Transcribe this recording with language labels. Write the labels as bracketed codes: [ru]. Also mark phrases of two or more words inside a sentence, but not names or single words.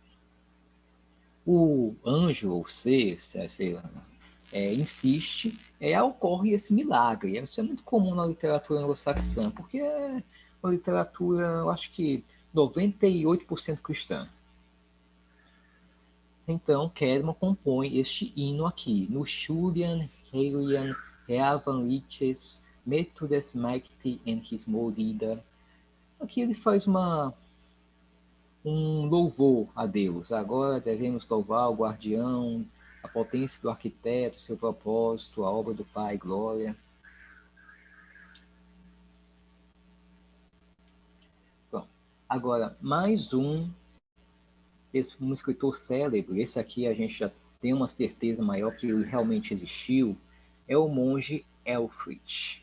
[pt] O anjo, ou ser, sei lá, insiste, ocorre esse milagre. Isso é muito comum na literatura anglo-saxã, porque é uma literatura, eu acho que 98% cristã. Então, Kedma compõe este hino aqui, no Shurian, Helian, Reavan Liches, Methodes Maikti and His Morida. Aqui ele faz um louvor a Deus. Agora devemos louvar o guardião, a potência do arquiteto, seu propósito, a obra do Pai, glória. Bom, agora, mais um escritor célebre, esse aqui a gente já tem uma certeza maior que ele realmente existiu, é o monge Ælfric.